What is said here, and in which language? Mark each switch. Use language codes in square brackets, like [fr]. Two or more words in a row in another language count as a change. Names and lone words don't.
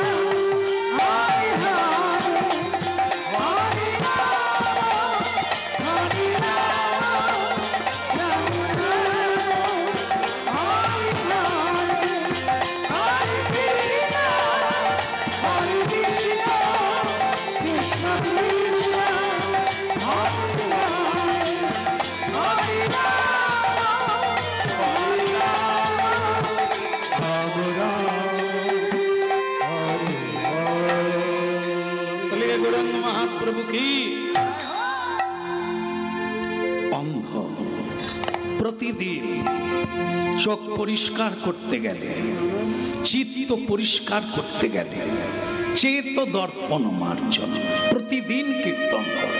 [sa] Hare Hare, Hare Rama, Hare Rama, Rama Rama, Hare Hare, Hare Krishna, Hare Krishna, Krishna Krishna, Hare Hare, Hare [bn] গৌরাঙ্গ মহাপ্রভু কি। অন্ধ প্রতিদিন চোখ পরিষ্কার করতে গেলে, চিত্ত পরিষ্কার করতে গেলে [sa] চেত দর্পণ মার্জন [bn] প্রতিদিন কীর্তন করো।